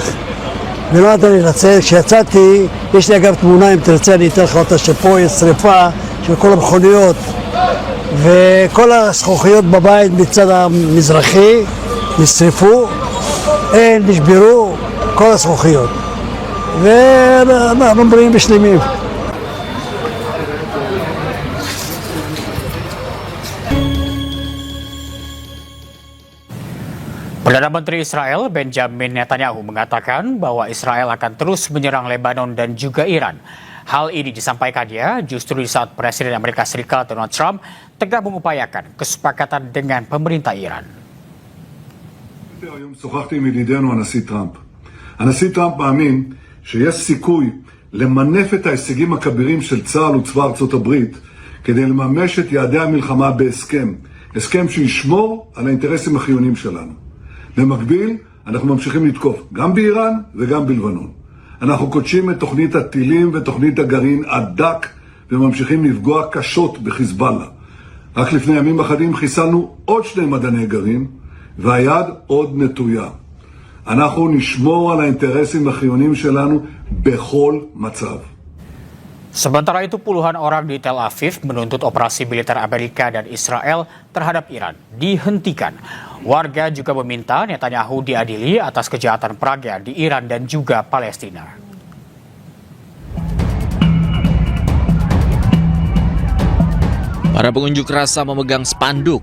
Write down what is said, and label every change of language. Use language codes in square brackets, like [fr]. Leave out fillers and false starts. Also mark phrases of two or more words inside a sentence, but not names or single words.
[he] ולא נתן לי לצאת, כשיצאתי, יש לי אגב תמונה, אם תרצה אני אתן לך אותה, שפה יש שריפה של כל המכוניות, וכל הזכוכיות בבית מצד המזרחי נשרפו, נשברו כל הזכוכיות. ואנחנו בריאים ושלמים. [id] Perdana Menteri Israel Benjamin Netanyahu mengatakan bahwa Israel akan terus menyerang Lebanon dan juga Iran. Hal ini disampaikannya justru di saat Presiden Amerika Serikat Donald Trump tengah mengupayakan kesepakatan dengan pemerintah Iran. [he] היום שוחחתי עם ידידנו הנשיא טראמפ. הנשיא טראמפ מאמין שיש סיכוי למנף את ההישגים הכבירים של צה"ל וצבא ארצות הברית כדי לממש את יעדי המלחמה בהסכם. הסכם שישמור על האינטרסים החיוניים שלנו. במקביל, אנחנו ממשיכים לתקוף גם באיראן וגם בלבנון. אנחנו קודשים את תוכנית הטילים ותוכנית הגרעין הדק וממשיכים לפגוע קשות בחיזבאללה. רק לפני ימים אחדים חיסלנו עוד 2 מדעני גרעין והיד עוד נטויה. אנחנו נשמור על האינטרסים החיוניים שלנו בכל מצב. [id] Sementara itu puluhan orang di Tel Aviv menuntut operasi militer Amerika dan Israel terhadap Iran dihentikan. Warga juga meminta Netanyahu diadili atas kejahatan perangnya di Iran dan juga Palestina. Para pengunjuk rasa memegang spanduk.